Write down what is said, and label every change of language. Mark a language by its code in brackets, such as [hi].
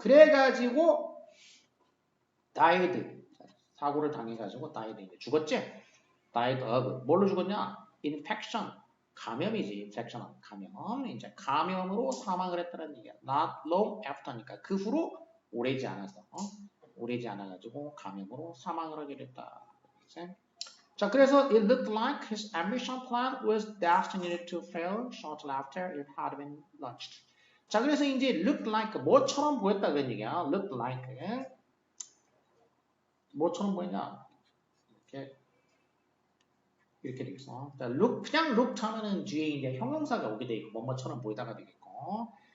[ko] 그래가지고 died 사고를 당해가지고 died 이제 죽었지. died of 뭘로 죽었냐? infection 감염이지. infection 감염. 이제 감염으로 사망을 했다는 얘기야. not long after니까 그 후로 오래지 않아서 오래지 않아가지고 감염으로 사망을 하게 됐다. 자, 그래서 [en] it looked like his ambition plan was destined to fail shortly after it had been launched. [ko] 자, 그래서 이제 looked like 뭐처럼 보였다 그런 얘기야. looked like 뭐처럼 보이냐? 이렇게 되겠어. 자, 그냥 looked 하면은 뒤에 이제 형용사가 오게 돼 있고 뭐뭐처럼 보이다가 되겠고.